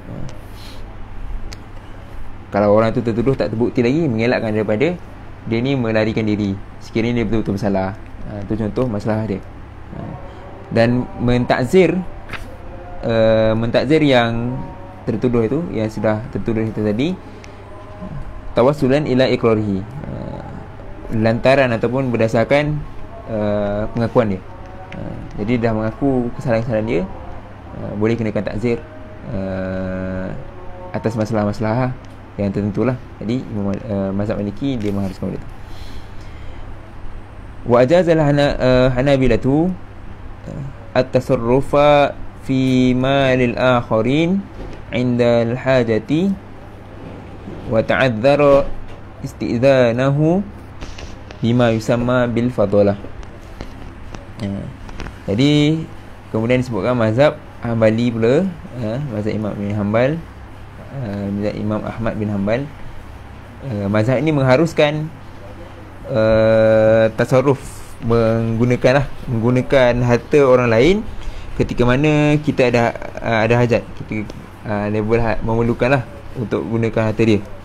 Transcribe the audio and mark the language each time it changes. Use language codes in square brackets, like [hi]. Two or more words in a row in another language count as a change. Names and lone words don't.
[ms] Kalau orang tu tertuduh tak terbukti lagi, mengelakkan daripada dia ni melarikan diri sekiranya dia betul-betul bersalah. Itu contoh masalah dia. Dan mentakzir yang tertuduh itu, yang sudah tertuduh itu tadi, [ar] توسلا إلى إقراره, [ms] lantaran ataupun berdasarkan pengakuan dia. Jadi dah mengaku kesalahan-kesalahan dia, boleh kenakan takzir atas masalah-masalah yang tertentulah. Jadi mazhab Maliki dia mengharuskan benda tu. [ar] وأجاز الحنابلة التصرف في مال الآخرين عند الحاجة وتعذر استئذانه بما يسمى بالفضالة. [ms] Jadi kemudian disebutkan mazhab Hambali pula, mazhab Imam bin Hanbal, mazhab Imam Ahmad bin Hanbal. Mazhab ini mengharuskan tasarruf, menggunakan harta orang lain ketika mana kita ada hajat, kita memerlukanlah untuk gunakan harta dia.